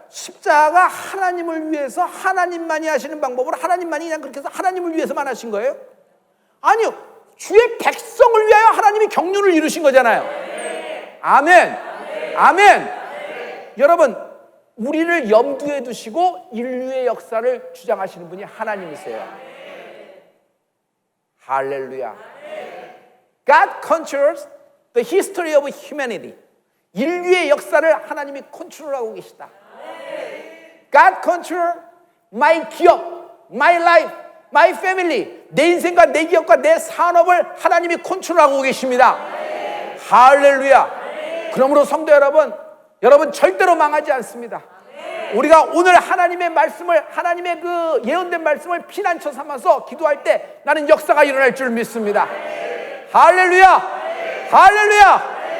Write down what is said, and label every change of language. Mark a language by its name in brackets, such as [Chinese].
[Korean] 십자가 하나님을 위해서 하나님만이 하시는 방법으로 하나님만이 그냥 그렇게 해서 하나님을 위해서만 하신 거예요? 아니요. 주의 백성을 위하여 하나님이 경륜을 이루신 거잖아요. 아멘. 아멘. 여러분, 우리를 염두에 두시고 인류의 역사를 주장하시는 분이 하나님이세요. 할렐루야. [English] God controls the history of humanity. [Korean] 인류의 역사를 하나님이 컨트롤하고 계시다. [English] God control my [Korean] 기업, [English] my life, my family. [Korean] 내 인생과 내 기업과 내 산업을 하나님이 컨트롤하고 계십니다. 할렐루야. 그러므로 성도 여러분, 여러분 절대로 망하지 않습니다. 우리가 오늘 하나님의 말씀을, 하나님의 그 예언된 말씀을 피난처 삼아서 기도할 때 나는 역사가 일어날 줄 믿습니다. 할렐루야. 할렐루야.